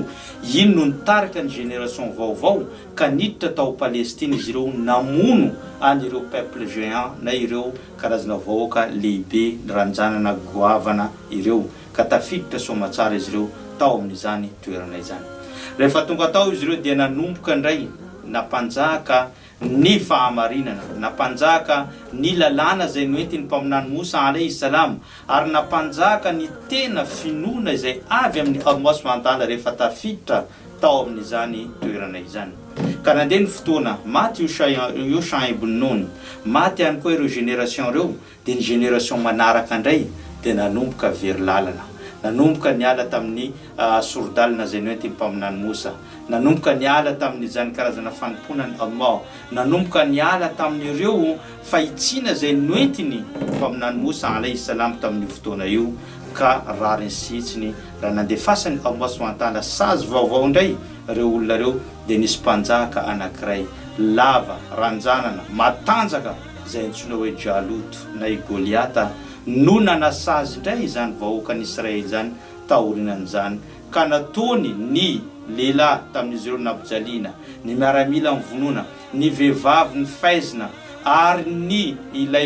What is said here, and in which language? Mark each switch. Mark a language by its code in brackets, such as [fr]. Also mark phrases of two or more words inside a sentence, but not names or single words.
[mg] Iny no nitarika ny génération vaovao ka niditra tao Palestine izy ireo namono an'ireo [fr] peuple géant [mg] na ireo karazana vahoaka lehibe ranjanana goavana ireo ka tafiditra somatsara izy ireo tao amin'izany toerana izany. Rehefa tonga tao izy ireo dia nanomboka indray nampanjaka ny fahamarinana, nampanjaka ny lalàna izay noentiny mpaminany Musa [ar] عليه السلام [mg] ary nampanjaka ny tena finoana izay avy amin'ny [ar] الله سبحانه وتعالى [mg] rehefa tafiditra tao amin'izany toerana izany. Ka nandeha ny fotoana maty Yusha ibn Nun, maty ihany koa ireo génération ireo dia ny génération manaraka indray dia nanomboka very lalana, nanomboka niala tamin'ny sordalina izay noentiny mpaminany Musa, nanomboka niala tamin'izany karazana fanomponany Allah, nanomboka niala tamin'ireo fahitsiana izay noentiny mpaminany Musa [ar] عليه السلام [mg] tamin'ny fotoana io ka rariny sitsiny raha nandefasany [ar] الله سبحانه وتعالى [mg] sazy vaovao indray ireo olona ireo dia nisy mpanjaka anankiray lava ranjanana matanjaka izay antsoina hoe Jalut na i Goliata no nanasazy indray izany vahoakan'ny Israely izany taorinan'izany ka nataony ny lehilahy tamin'izy ireo nampijaliana ny miaramila mivonona ny vehivavy ny faizina ary ny ilay